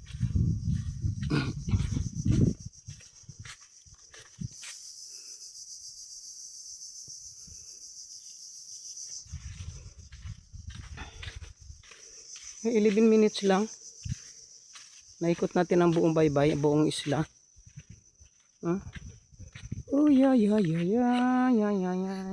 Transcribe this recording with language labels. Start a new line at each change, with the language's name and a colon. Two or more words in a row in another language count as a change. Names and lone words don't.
Filipino: Eh, 11 minutes lang. Naikot natin ang buong baybay, buong isla. Huh?
English: Oh, yeah, yeah, yeah, yeah, yeah, yeah, yeah.